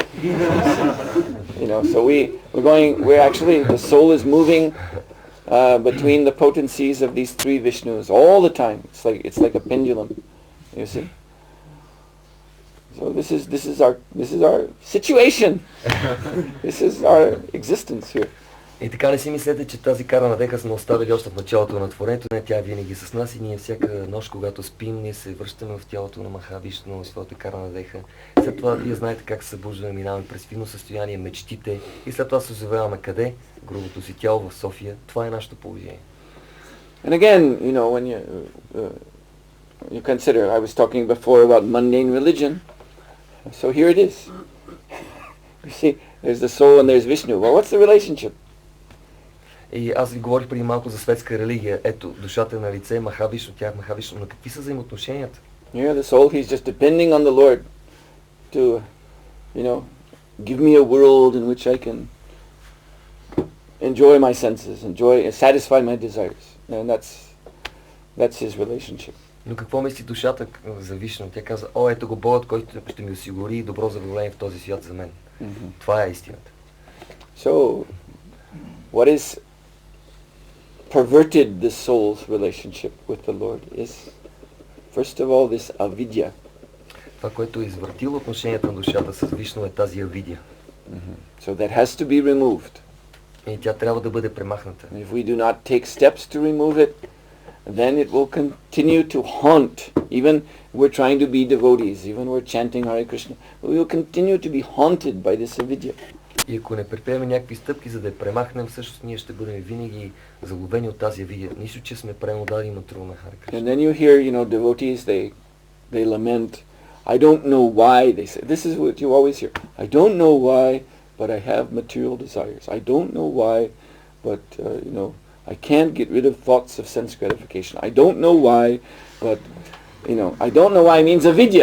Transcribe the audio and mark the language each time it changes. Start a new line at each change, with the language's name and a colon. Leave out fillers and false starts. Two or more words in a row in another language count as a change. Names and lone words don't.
English: So we're actually, the soul is moving between the potencies of these three Vishnus all the time. It's like a pendulum, you see. So this is our situation. This is our existence here.
Bulgarian: И така не си мислете, че тази
Sanskrit: कारण देह
Bulgarian: сме оставили още в началото на творението. Не, тя е винаги с нас и ние всяка нощ, когато спим, ние се връщаме в тялото на Махавишну, своята
Sanskrit: कारण देह.
Bulgarian: След това вие знаете как се събуждаме, минаваме през финно състояние, мечтите и след това се озоваваме къде? Грубото си тяло в София. Това е нашето положение.
English: And again, when you consider, I was talking before about mundane religion. So here it is. You see, there's the soul and there's Vishnu. Well, what's the relationship?
Bulgarian: И аз ви говорих преди малко за светска религия. Ето, душата е на лице, Махавишну, тя е Махавишну. Но какви са взаимоотношенията?
English: Yeah, the soul, he's just depending on the Lord to, give me a world in which I can enjoy my senses, satisfy my desires. And that's his relationship.
Bulgarian: Но какво мисли душата за Вишну? Тя каза, ето го Богът, който ще ми осигури добро задоволение в този свят за мен. Това е истината.
English: So, what is perverted the soul's relationship with the Lord is, first of all, this avidya.
Bulgarian: Това, което е извъртило отношенията на душата с Вишну, е тази авидия.
English: So that has to be removed.
Bulgarian: И тя трябва да бъде премахната.
English: If we do not take steps to remove it, then it will continue to haunt. Even we're trying to be devotees, even we're chanting Hare Krishna, we will continue to be haunted by this avidya.
Bulgarian: И ако не предприемем някакви стъпки, за да я премахнем, всъщност ние ще бъдем винаги заловени от тази авидия. Нищо, че сме пренодали матру на Харе Кришна.
English: And then you hear, devotees, they lament, I don't know why, they say. This is what you always hear. I don't know why, but I have material desires. I don't know why, but, I can't get rid of thoughts of sense gratification. I don't know why, but, I don't know why means avidya.